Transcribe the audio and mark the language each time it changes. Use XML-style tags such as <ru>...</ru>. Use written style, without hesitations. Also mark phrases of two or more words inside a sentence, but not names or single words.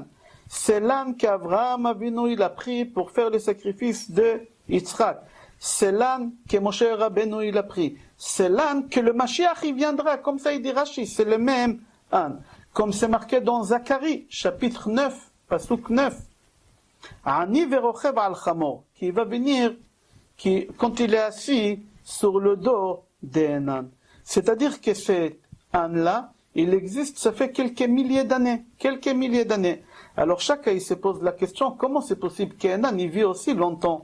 <fr>C'est l'âne qu'Abraham Avinu, il a pris pour faire le sacrifice de Yitzhak. C'est l'âne que Moshe Rabbeinu, il a pris. C'est l'âne que le Mashiach, il viendra. Comme ça, il dit Rachi, c'est le même âne. Comme c'est marqué dans Zacharie, chapitre 9, pasuk 9.</fr> <he>עני ורוכב על חמור,</he> <fr>qui va venir, quand il est assis sur le dos d'un âne. C'est-à-dire que cet âne-là, il existe, ça fait quelques milliers d'années. Alors chacun, il se pose la question, comment c'est possible qu'un âne, il vit aussi longtemps?</fr>